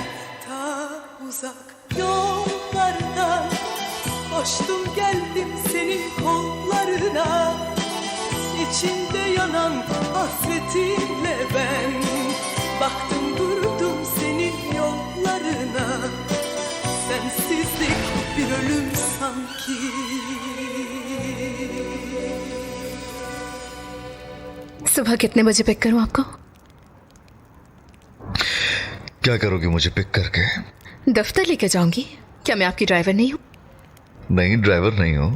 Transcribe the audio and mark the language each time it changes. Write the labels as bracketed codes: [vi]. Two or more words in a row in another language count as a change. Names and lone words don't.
[tr] Ta uzak yollardan koştum geldim senin kollarına, İçimde yanan hasretinle ben baktım durdum senin yollarına. Sensizlik bir ölüm sanki. [hi] सुबह कितने बजे पिक करूं आपको? क्या करोगे मुझे पिक करके? दफ्तर लेके जाऊंगी। क्या मैं आपकी ड्राइवर नहीं हूं? नहीं, ड्राइवर नहीं हो।